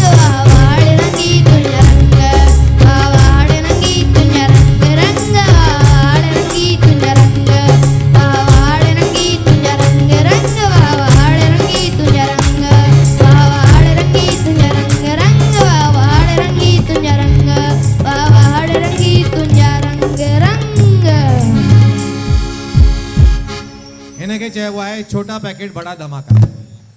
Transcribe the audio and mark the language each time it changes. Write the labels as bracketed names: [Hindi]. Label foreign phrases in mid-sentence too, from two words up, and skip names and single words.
[Sindhi] वाह वाहड़ रंगी तुंजा रंग, वाह वाहड़ रंगी तुंजा रंग, रंग वाह वाहड़ रंगी तुंजा रंग, वाह वाहड़ रंगी तुंजा रंग, रंग वाह वाहड़ रंगी तुंजा रंग, वाह वाहड़ रंगी तुंजा रंग, रंग वाह वाहड़ रंगी तुंजा रंग, वाह वाहड़ रंगी तुंजा रंग, रंग। हिन खे चइबो आहे [Hindi] छोटा पैकेट बड़ा धमाका।